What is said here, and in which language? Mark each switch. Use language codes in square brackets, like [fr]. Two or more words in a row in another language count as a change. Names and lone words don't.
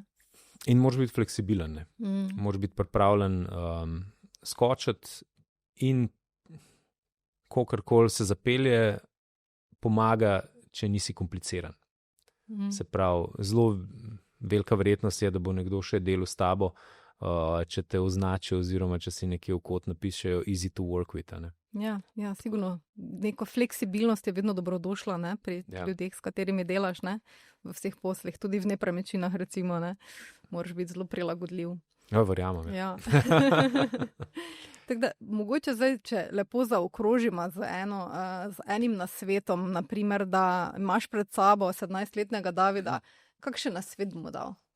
[sl] In moraš biti fleksibilen, ne. Moraš biti pripravljen skočiti in kakorkoli se zapelje, pomaga, če nisi kompliciran. Se pravi, zelo velika verjetnost je, da bo nekdo še delal s tabo, če te označijo oziroma če si nekje v kot napišejo [en] easy to work with, [sl] ne. Ja, sigurno. Neko fleksibilnost je vedno dobrodošla, ne, pri ljudeh, s katerimi delaš, ne, v vseh poslih, tudi v nepremičninah, recimo, ne, moraš biti zelo prilagodljiv. Ja, verjamem. Ja. Tako da, mogoče zdaj, če lepo zaokrožimo z enim nasvetom, naprimer, da imaš pred sabo 17-letnega Davida, kakšen nasvet bomo dal?